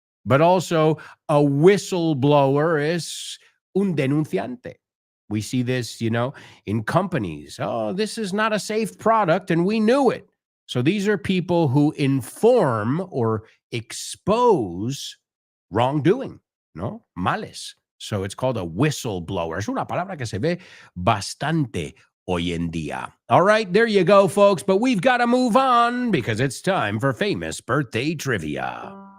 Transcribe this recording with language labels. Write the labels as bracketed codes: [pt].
[en] But also a whistleblower is [es] un denunciante. [en] We see this, in companies. Oh, this is not a safe product, and we knew it. So these are people who inform or expose wrongdoing, no? Males. So it's called a whistleblower. [es] Es una palabra que se ve bastante hoy en día. [en] All right, there you go, folks. But we've got to move on because it's time for famous birthday trivia.